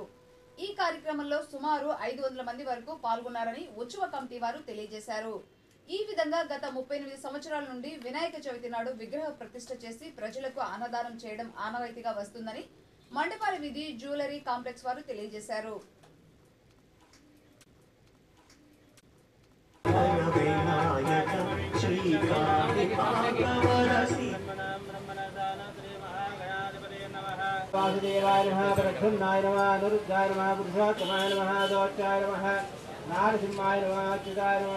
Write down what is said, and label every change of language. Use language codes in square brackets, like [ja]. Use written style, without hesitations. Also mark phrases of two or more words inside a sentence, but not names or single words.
[te] ఈ కార్యక్రమంలో సుమారు 500 మంది వరకు పాల్గొన్నారని ఉత్సవ కమిటీ వారు తెలియజేశారు. ఈ విధంగా గత 38 సంవత్సరాల నుండి వినాయక చవితి నాడు విగ్రహ ప్రతిష్ఠ చేసి ప్రజలకు అన్నదానం చేయడం ఆనవాయితీగా వస్తుందని మండపాల వీధి జ్యువెలరీ కాంప్లెక్స్ వారు తెలియజేశారు. [sa] वासुदेवाय नमः प्रद्युम्नाय नमः अनिरुद्धाय नमः पुरुषोत्तमाय नमः दोच्चाय नमः नारसिंहाय नमः अच्युताय नमः